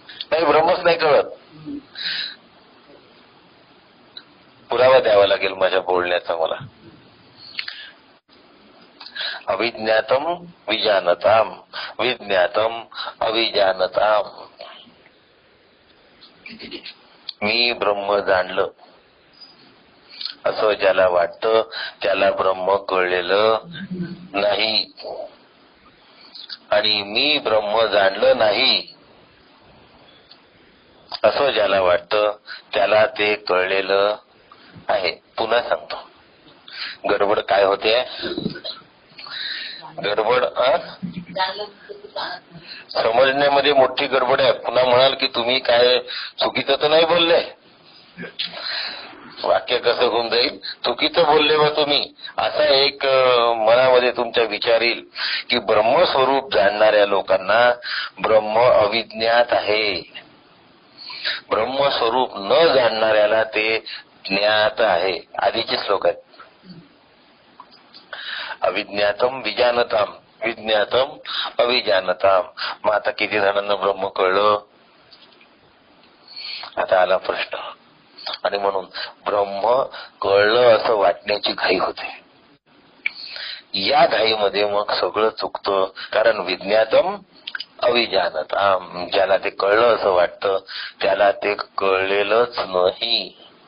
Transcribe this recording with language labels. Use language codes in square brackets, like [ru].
[mr] नाही, ब्रह्मच नाही कळत. पुरावा द्यावा लागेल माझ्या बोलण्याचा मला. [sa] अविज्ञातम विजानताम, विज्ञातम अविजानताम. [mr] मी ब्रह्म जाणलं असं ज्याला वाटतं त्याला ब्रह्म कळलेलं नाही. आणि मी ब्रह्म जाणलं नाही असं ज्याला वाटतं त्याला ते कळलेलं आहे. पुन्हा सांगतो, गडबड काय होते? गडबड समजण्यामध्ये मोठी गडबड आहे. पुन्हा म्हणाल की तुम्ही काय चुकीचं तर नाही बोलले. वाक्य कसं होऊन जाईल? चुकीचं बोलले बा तुम्ही, असा एक मनामध्ये तुमच्या विचार येईल की ब्रह्मस्वरूप जाणणाऱ्या लोकांना ब्रह्म अविज्ञात आहे, ब्रह्मस्वरूप न जाणणाऱ्याला ते ज्ञात आहे. आधीचे श्लोक आहेत. [sa] अविज्ञातम विजानताम, विज्ञातम अविजानताम. [mr] मग आता किती जणांना ब्रह्म कळलं? आता आला प्रश्न. आणि म्हणून ब्रह्म कळलं असं वाटण्याची घाई होते. या घाईमध्ये मग सगळं चुकतं. कारण [sa] विज्ञातम अविजानताम, [mr] ज्याला ते कळलं असं वाटतं त्याला ते कळलेलंच नाही.